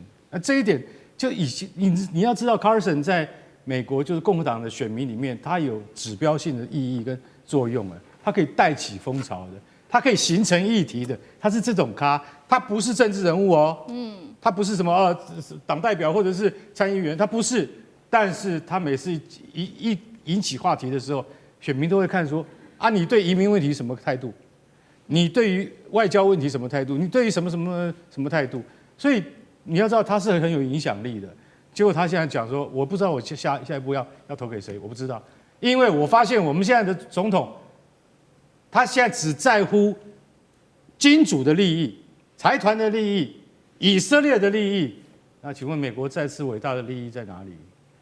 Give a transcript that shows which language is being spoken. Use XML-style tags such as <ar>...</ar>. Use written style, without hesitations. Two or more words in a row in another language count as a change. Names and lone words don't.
<zh>那這一點就你要知道 ，Carson 在美國就是共和黨的選民裡面，他有指標性的意義跟作用啊，他可以帶起風潮的，他可以形成議題的，他是這種咖，他不是政治人物哦，他不是什麼黨代表或者是參議員，他不是，但是他每次一引起話題的時候，選民都會看說啊，你對移民問題什麼態度？你對於外交問題什麼態度？你對於什麼態度？所以你要知道他是很有影響力的。結果他現在講說，我不知道我下一步要投給誰，我不知道，因為我發現我們現在的總統，他現在只在乎金主的利益、財團的利益、以色列的利益。那請問美國再次偉大的利益在哪裡？</zh>